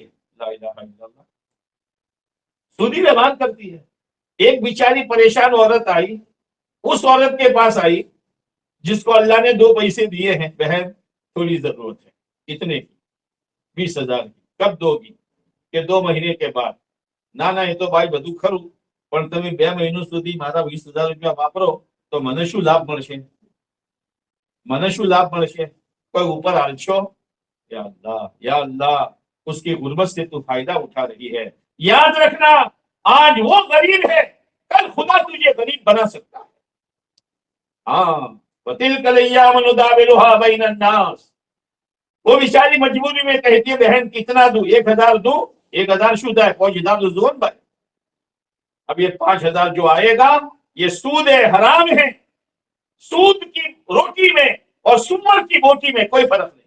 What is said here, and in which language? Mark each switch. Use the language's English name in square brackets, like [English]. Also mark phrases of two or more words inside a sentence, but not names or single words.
[Urdu] لا الہ الا اللہ، سودی ویوہار کرتی ہے. ایک بیچاری پریشان عورت آئی، اس عورت کے پاس آئی جس کو اللہ نے 2 پیسے دیے ہیں. بہن تھوڑی ضرورت ہے، اتنے کی 20,000 کی، کب دو گی؟ کہ 2 مہینے کے بعد. [Gujarati] ના એ તો ભાઈ બધું ખરું, પણ તમે 2 મહિના સુધી મારા 20,000 રૂપિયા વાપરો તો મને શું લાભ મળશે? મને શું લાભ મળશે? કોઈ ઉપર હાલશો? [Urdu] یا اللہ اس کی غربت سے تو فائدہ اٹھا رہی ہے. یاد رکھنا آج وہ غریب ہے، کل خدا تجھے غریب بنا سکتا ہے. ہاں، [Arabic] وَتِلْكَ الْأَيَّامُ نُدَاوِلُهَا بَيْنَ النَّاسِ. [Urdu] وہ بیچاری مجبوری میں کہتی ہے بہن کتنا دوں؟ 1,000 دوں؟ 1,000 شدہ ہے، 5,000 تو زون بھائی. اب یہ 5,000 جو آئے گا یہ سود ہے، حرام ہے. سود کی روٹی میں اور سور کی بوٹی میں کوئی فرق نہیں.